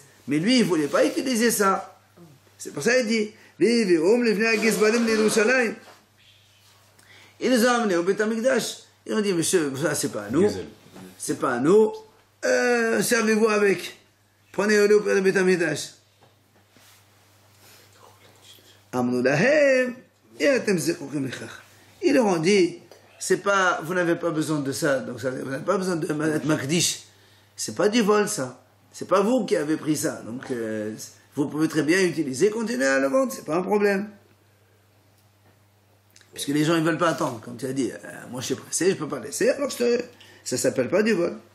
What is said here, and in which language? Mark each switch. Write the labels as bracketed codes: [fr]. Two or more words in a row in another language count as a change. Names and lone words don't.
[fr] Mais lui, il ne voulait pas utiliser ça. C'est pour ça qu'il dit. Ils les ont amenés au [he] בית המקדש. [fr] Ils ont dit, monsieur, ça, c'est pas à nous. c'est pas à nous, servez-vous avec. Prenez-le auprès de [he] בית המקדש. אמרו להם אתם זקוקים לכך. [fr] Ils leur ont dit, c'est pas, vous n'avez pas besoin de ça, donc ça, vous n'avez pas besoin de être makdish. C'est pas du vol, ça. C'est pas vous qui avez pris ça. Donc, vous pouvez très bien utiliser, continuer à le vendre, c'est pas un problème. Puisque les gens, ils veulent pas attendre. Comme tu as dit, moi je suis pressé, je peux pas laisser, alors ça s'appelle pas du vol.